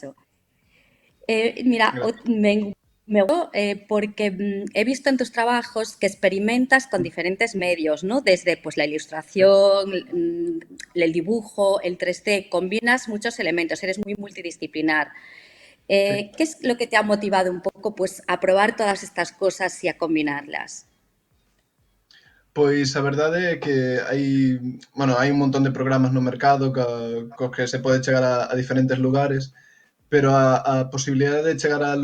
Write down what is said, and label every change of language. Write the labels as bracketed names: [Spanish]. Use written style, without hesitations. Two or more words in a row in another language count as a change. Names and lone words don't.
[Spanish] eso. Mira, Gracias. me gustó porque he visto en tus trabajos que experimentas con diferentes medios, ¿no? Desde pues la ilustración, el dibujo, el 3D, combinas muchos elementos, eres muy multidisciplinar. Sí. ¿Qué es lo que te ha motivado un pouco pues, a probar todas estas cosas e a combinarlas? [Galician] Pois a verdade é que hai un montón de programas no mercado cos que se pode chegar a diferentes lugares, pero a posibilidade de chegar a